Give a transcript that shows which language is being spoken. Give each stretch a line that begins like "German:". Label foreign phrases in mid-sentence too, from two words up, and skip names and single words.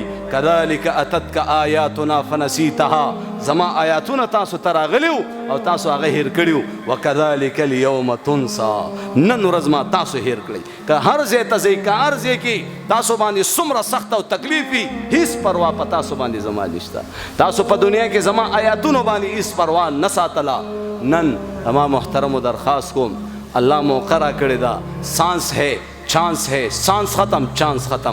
Arabic: کذلک اتتک آیاتنا فنسیتها
Pashto: زما آیاتونه تاسو ته راغلیو او تاسو هغه هیر کړیو
Arabic: وکذلک اليوم تنسى
Pashto: نن ورځ ما تاسو هیر کړی که هر ځای ته ځئ که هر ځای کې تاسو باندې څومره سخت او تکلیف وي هیڅ پروا په تاسو باندې زما نشته تاسو په دنیا کې زما آیاتونو باندې هیڅ پروا نه ساتله نن اما محترم درخواست کوم الله موقع را کړی دا
Urdu: سانس ہے چانس ہے سانس ختم چانس ختم